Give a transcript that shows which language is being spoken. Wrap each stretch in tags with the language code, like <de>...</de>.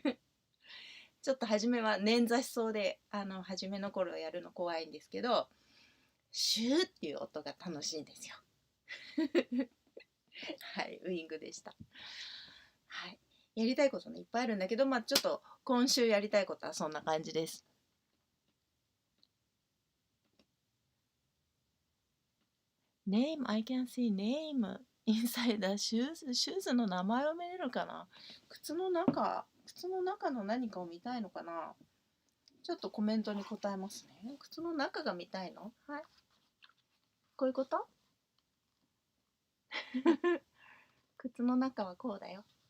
<ja>はい、ちょっと初めは捻挫しそうで、初めの頃やるの怖いんですけど、シューっていう音が楽しいんですよ。はい、ウイングでした。はい。やりたいことね、いっぱいあるんだけど、ちょっと今週やりたいことはそんな感じです。</ja> <en>Name, I can see name inside the shoes.</en> <ja>シューズの名前を見れるかな？靴の中の何かを見たいのかな？ちょっとコメントに答えますね。靴の中が見たいの？はい。こういうこと靴の中はこうだよ。</ja>